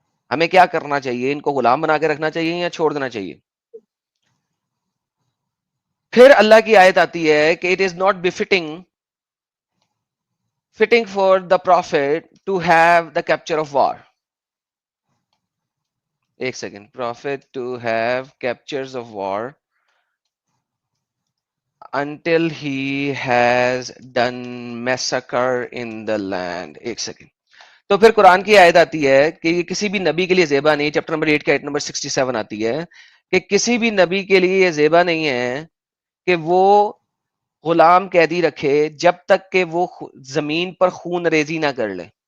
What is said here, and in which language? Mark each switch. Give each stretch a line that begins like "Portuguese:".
Urdu: ہمیں کیا کرنا چاہیے؟ ان کو غلام بنا کے رکھنا چاہیے یا چھوڑ دینا چاہیے؟ پھر اللہ کی آیت آتی ہے کہ it is not befitting fitting for the prophet to have the capture of war. ایک second.
English: Prophet to have captures of war until he has done massacre in the land.
Urdu: ایک سیکنڈ. تو پھر قرآن کی آیت آتی ہے کہ یہ کسی بھی نبی کے لیے زیبا نہیں. چیپٹر نمبر 8 کا آیت نمبر 67 آتی ہے کہ کسی بھی نبی کے لیے یہ زیبا نہیں ہے کہ وہ غلام قیدی رکھے جب تک کہ وہ زمین پر خون ریزی نہ کر لے.